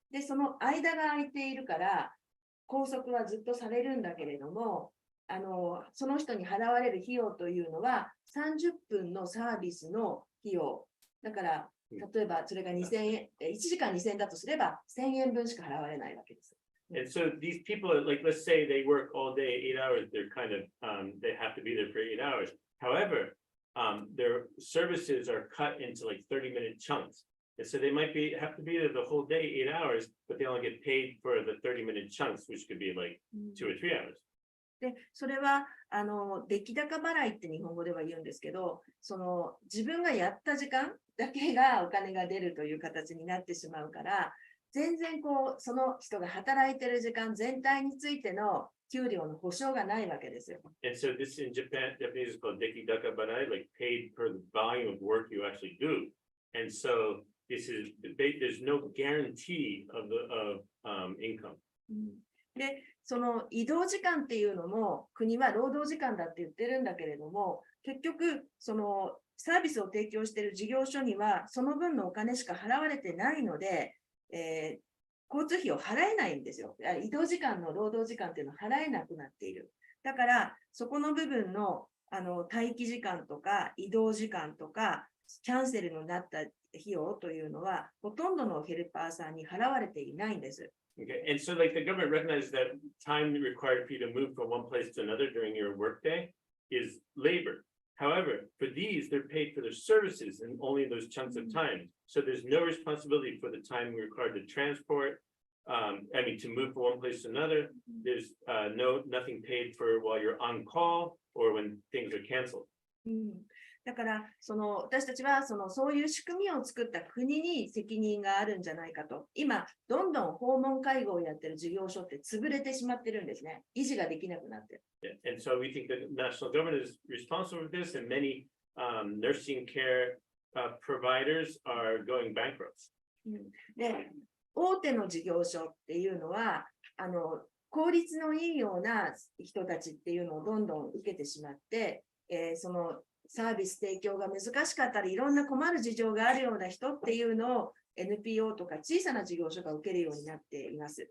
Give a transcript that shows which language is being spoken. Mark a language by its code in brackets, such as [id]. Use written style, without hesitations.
[ja] で、その間が空いているから拘束はずっとされるんだけれども、その人に払われる費用というのは30分のサービスの費用。だから例えばそれが2000円、1時間2000円だとすれば1000円分しか払われないわけです。 [en] And so these people, like, let's say they work all day, 8 hours, they're kind of, they have to be there for 8 hours. However, their services are cut into like 30-minute chunks. And so they might have to be there the whole day, 8 hours, but they only get paid for the 30-minute chunks, which could be like 2 or 3 hours. [ja] で、それは出来高払いって日本語では言うんですけど、自分がやった時間だけがお金が出るという形になってしまうから、全然その人が働いている時間全体についての給料の保証がないわけですよ。 [en] And so this in Japanese is called dekidaka barai, like paid per the volume of work you actually do. And so there's no guarantee of income. [ja] で、その移動時間っていうのも国は労働時間だって言ってるんだけれども、結局そのサービスを提供している事業所にはその分のお金しか払われてないので、交通費を払えないんですよ。移動時間の労働時間っていうのは払えなくなっている。だからそこの部分の待機時間とか移動時間とかキャンセルになった費用というのはほとんどのヘルパーさんに払われていないんです。 [en] Okay, and so like the government recognizes that time required for you to move from one place to another during your workday is labor. However, for these, they're paid for their services and only those chunks of time. So there's no responsibility for the time required to transport, to move from one place to another. There's nothing paid for while you're on call or when things are canceled. [ja] だから私たちはそういう仕組みを作った国に責任があるんじゃないかと。今、どんどん訪問介護をやってる事業所って潰れてしまってるんですね。維持ができなくなってる。 [en] And so we think the national government is responsible for this, and many nursing care providers are going bankrupt. [ja] で、大手の事業所っていうのは、効率のいいような人たちっていうのをどんどん受けてしまって、そのサービス提供が難しかったり、いろんな困る事情があるような人っていうのを NPO とか小さな事業所が受けるようになっています。